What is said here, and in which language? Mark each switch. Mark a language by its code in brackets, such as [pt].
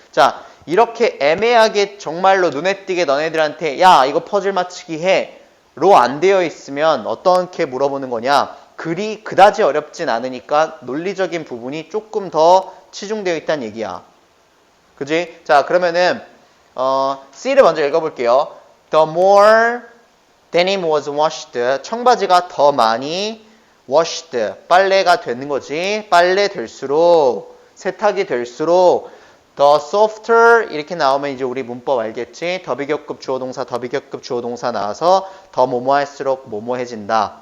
[ko] 자, 이렇게 애매하게 정말로 눈에 띄게 너네들한테 야, 이거 퍼즐 맞추기 해. 로 안 되어 있으면 어떻게 물어보는 거냐? 글이 그다지 어렵진 않으니까 논리적인 부분이 조금 더 치중되어 있다는 얘기야. 그지? 자, 그러면은 C를 먼저 읽어볼게요. [en] The more denim was washed. [ko] 청바지가 더 많이 washed. 빨래가 되는 거지. 빨래 될수록, 세탁이 될수록 [en] the softer [ko] 이렇게 나오면 이제 우리 문법 알겠지? 더 비교급 주어동사, 더 비교급 주어동사 나와서 더 뭐뭐 할수록 뭐뭐해진다.